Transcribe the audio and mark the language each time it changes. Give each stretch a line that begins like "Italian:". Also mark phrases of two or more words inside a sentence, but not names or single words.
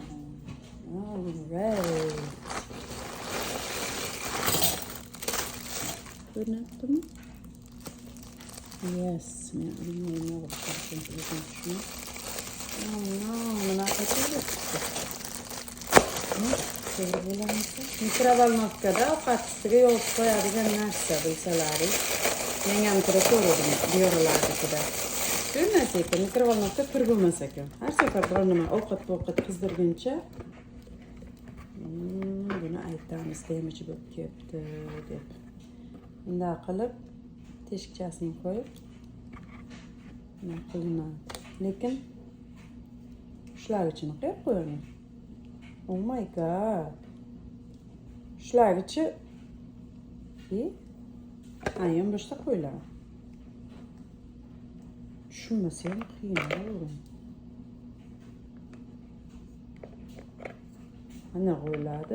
English: All right. Ko'rinaydimi? Yes,
Uzbek: men uni o'qishim.
English: Oh no,
Uzbek: mana qayerda? To'g'ri bo'ladimi? Mikrovolnovkada ovqat ustiga yopib qo'yadigan narsa bilsalaringiz. Men ham ko'rdim diyorlardagida. Ko'rmas ekan, mikrovolnovka pir bo'lmas ekan. Har safar biror nima ovqat qizdirguncha buni aytamiz, damaji bo'lib ketdi deb. Bunday qilib teshikchasini qo'yib nima qilinadi. Lekin shulargacha qo'yib qo'yaman.
English: Oh my god.
Uzbek: Shulargacha ayam boshqa qo'yiladi. Tushunmasa ham qiyin bo'ladi. Mana qo'yiladi.